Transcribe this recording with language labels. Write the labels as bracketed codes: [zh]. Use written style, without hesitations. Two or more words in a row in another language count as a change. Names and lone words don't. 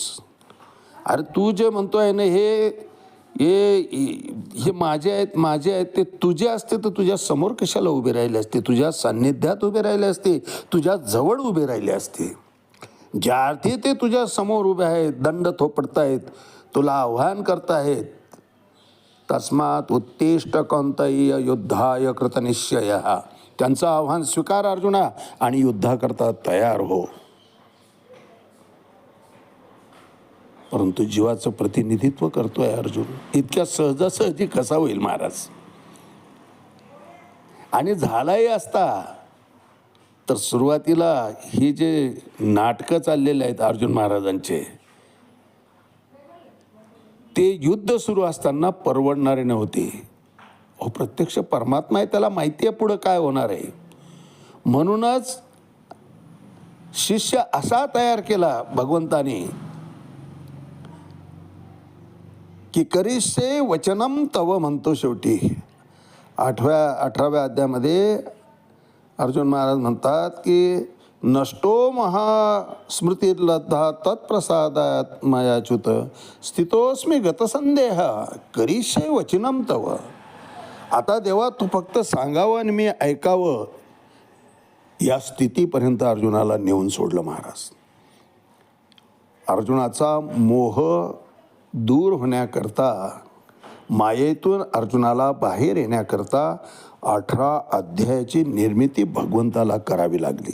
[mr] अरे तू जे म्हणतोय ना, हे माझे आहेत, ते तुझे असते तर तुझ्या समोर कशाला उभे राहिले असते, तुझ्या सान्निध्यात उभे राहिले असते, तुझ्या जवळ उभे राहिले असते. ज्या अर्थी ते तुझ्या समोर उभे आहेत, दंड थोपडतायत, तुला आव्हान करतायत, [sa] तस्मात उत्तिष्ठ कौंतेय युद्धाय कृतनिश्चयः. [mr] त्यांचं आव्हान स्वीकार अर्जुना आणि युद्धाकरता तयार हो. परंतु जीवाचं प्रतिनिधित्व करतोय अर्जुन, इतक्या सहजासहजी कसा होईल महाराज? आणि झालाही असता तर सुरुवातीला ही जे नाटकं चाललेले आहेत अर्जुन महाराजांचे, ते युद्ध सुरू असताना परवडणारे नव्हते. अहो प्रत्यक्ष परमात्मा आहे, त्याला माहिती आहे पुढं काय होणार आहे. म्हणूनच शिष्य असा तयार केला भगवंताने की [sa] करिष्ये वचनम तव [mr] म्हणतो शेवटी. 18व्या अध्यायामध्ये अर्जुन महाराज म्हणतात की [sa] नष्टो महास्मृतिर्लब्धा तत्प्रसादात मयाच्युत स्थितोस्मी गतसंदेह करिष्ये वचनम तव. [mr] आता देवा तू फक्त सांगावं आणि मी ऐकावं, या स्थितीपर्यंत अर्जुनाला नेऊन सोडलं महाराज. अर्जुनाचा मोह दूर होण्याकरता, मायेतून अर्जुनाला बाहेर येण्याकरता 18 अध्यायाची निर्मिती भगवंताला करावी लागली.